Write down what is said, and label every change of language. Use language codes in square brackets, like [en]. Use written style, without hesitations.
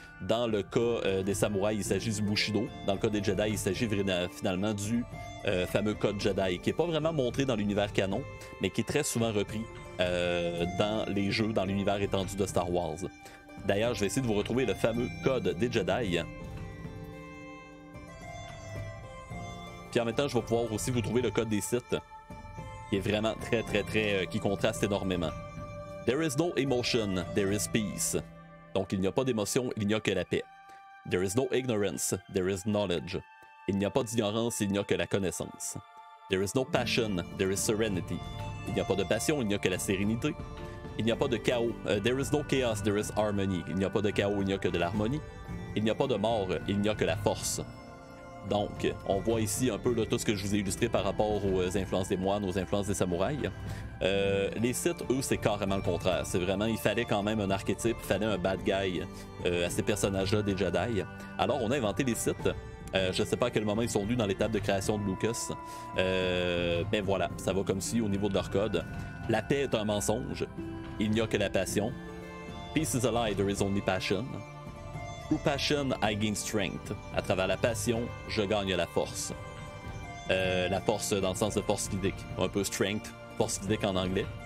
[fr] Dans le cas des samouraïs, il s'agit du Bushido. Dans le cas des Jedi, il s'agit finalement du fameux code Jedi, qui n'est pas vraiment montré dans l'univers canon, mais qui est très souvent repris dans les jeux, dans l'univers étendu de Star Wars. D'ailleurs, je vais essayer de vous retrouver le fameux code des Jedi. Puis en même temps, je vais pouvoir aussi vous trouver le code des Sith, qui est vraiment très qui contraste énormément. [en] There is no emotion, there is peace. [fr] Donc il n'y a pas d'émotion, il n'y a que la paix. [en] There is no ignorance, there is knowledge. [fr] Il n'y a pas d'ignorance, il n'y a que la connaissance. [en] There is no passion, there is serenity. [fr] Il n'y a pas de passion, il n'y a que la sérénité. Il n'y a pas de chaos. [en] There is no chaos, there is harmony. [fr] Il n'y a pas de chaos, il n'y a que de l'harmonie. Il n'y a pas de mort, il n'y a que la force. Donc, on voit ici un peu là, tout ce que je vous ai illustré par rapport aux influences des moines, aux influences des samouraïs. Les Sith, eux, c'est carrément le contraire. C'est vraiment, il fallait quand même un archétype, il fallait un bad guy à ces personnages-là des Jedi. Alors, on a inventé les Sith. Je ne sais pas à quel moment ils sont venus dans l'étape de création de Lucas. Mais voilà, ça va comme si au niveau de leur code. La paix est un mensonge. Il n'y a que la passion. [en] Peace is a lie, there is only passion. Through passion, I gain strength. [fr] À travers la passion, je gagne la force. La force dans le sens de force physique. Un peu strength, force physique en anglais.